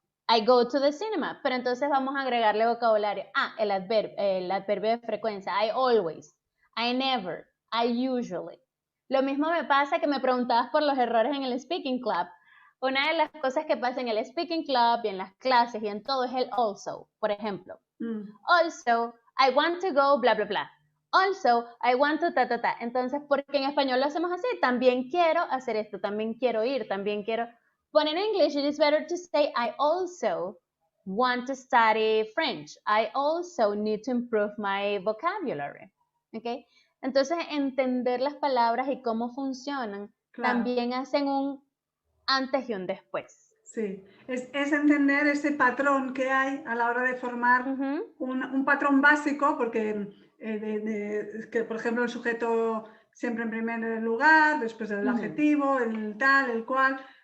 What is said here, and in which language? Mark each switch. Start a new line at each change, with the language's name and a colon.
English: I go to the cinema.
Spanish: Pero entonces vamos a agregarle vocabulario. El adverbio de frecuencia.
English: I always. I never. I usually.
Spanish: Lo mismo me pasa que me preguntabas por los errores en el speaking club. Una de las cosas que pasa en el speaking club y en las clases y en todo es el also, por ejemplo.
English: Also, I want to go, bla, bla, bla. Also, I want to, ta, ta, ta.
Spanish: Entonces, porque en español lo hacemos así, también quiero hacer esto, también quiero ir, también quiero...
English: But in English, it is better to say, I also want to study French. I also need to improve my vocabulary. ¿Okay?
Spanish: Entonces, entender las palabras y cómo funcionan, también hacen un antes y un después. Sí, es entender ese patrón que hay a la hora de formar un patrón básico, porque que, por ejemplo, el sujeto siempre en primer lugar, después el adjetivo, el tal, el cual.